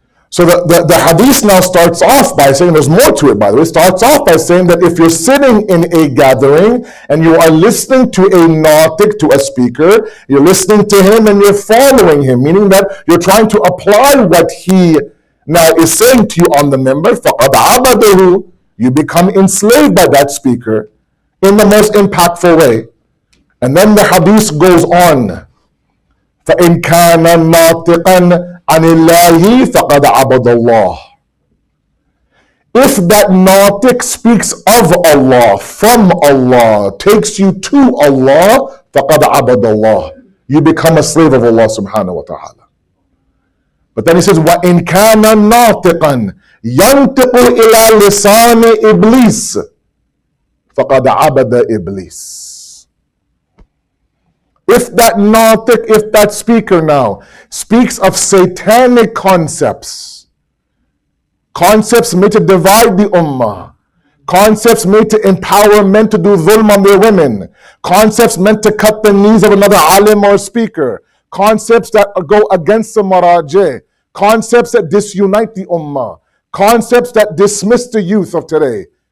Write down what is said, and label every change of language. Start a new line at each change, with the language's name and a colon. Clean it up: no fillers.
English: So the hadith now starts off by saying, there's more to it by the way, starts off by saying that if you're sitting in a gathering and you are listening to a natiq, to a speaker, you're listening to him and you're following him, meaning that you're trying to apply what he now is saying to you on the member,
Arabic: فَقَدْ عَبَدَهُ,
English: you become enslaved by that speaker in the most impactful way. And then the hadith goes on,
Arabic: فَإِنْ كَانَ نَاطِقًا عَنِ اللَّهِ فَقَدْ عَبَدَ اللَّهِ.
English: If that natiq speaks of Allah, from Allah, takes you to Allah,
Arabic: فَقَدْ عَبَدَ اللَّهِ.
English: You become a slave of Allah subhanahu wa ta'ala. But then he says,
Arabic: وَإِنْ كَانَ نَاطِقًا يَنْتِقُ إِلَى لِسَانِ إِبْلِيسِ فَقَدْ عَبَدَ إِبْلِيسِ.
English: If that natiq, if that speaker now speaks of satanic concepts, concepts made to divide the ummah, concepts made to empower men to do dhulm on their women, concepts meant to cut the knees of another alim or speaker, concepts that go against the marajeh, concepts that disunite the ummah, concepts that dismiss the youth of today.